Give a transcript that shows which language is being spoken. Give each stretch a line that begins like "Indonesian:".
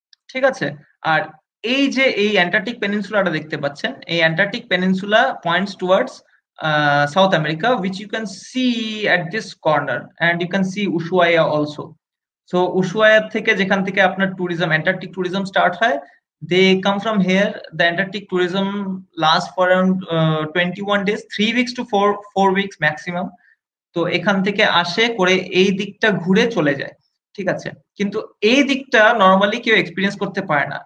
Bangla: ঠিক আছে, আর এই যে এই অ্যান্টার্কটিক পেনিনসুলাটা দেখতে পাচ্ছেন, এই
English: Antarctic peninsula points towards South America, which you can see at this corner, and you can see Ushuaia also.
Bangla: So Ushuaia থেকে, যেখান থেকে আপনার ট্যুরিজম, অ্যান্টার্কটিক ট্যুরিজম স্টার্ট হয়,
English: they come from here. The Antarctic tourism lasts for around 21 days, 3 weeks to 4 weeks maximum.
Bangla: তো এখান থেকে আসে করে এই দিকটা ঘুরে চলে যায়। ঠিক আছে, কিন্তু এই দিকটা নর্মালি কেউ এক্সপিরিয়েন্স করতে পারে না।